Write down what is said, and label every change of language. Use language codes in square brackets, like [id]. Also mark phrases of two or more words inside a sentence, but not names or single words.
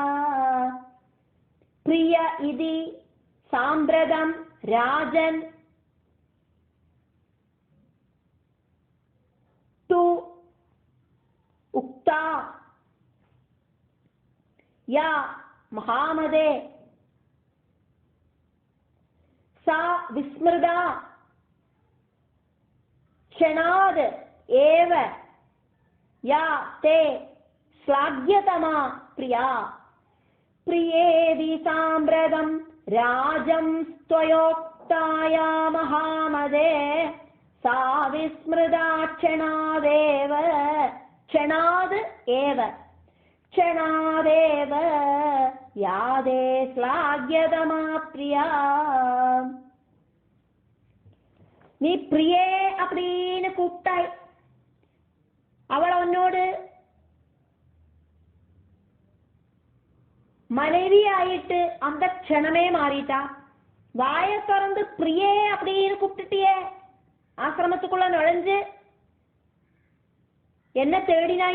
[sa] प्रिय इति साम्प्रतं राजन् तु उक्ता या महामते सा विस्मृता क्षणात् एव या ते श्लाघ्यतमा प्रिया. प्रियेति साम्प्रतं राजम् स्वयोक्त प्रोक्ताया महामदे सा विस्मृता क्षणादेव क्षणाद् एव क्षणादेव यादे श्लाघ्यतमा प्रिया. [ta] நீ பிரியே அப்படின்னு கூப்பிட்டாய், அவள் உன்னோடு மனைவி ஆயிட்டு அந்த க்ஷணமே மாறிட்டா. வாய திறந்து பிரியே அப்படின்னு கூப்பிட்டுட்டியே, ஆசிரமத்துக்குள்ள நுழைஞ்சு என்ன தேடினாய்?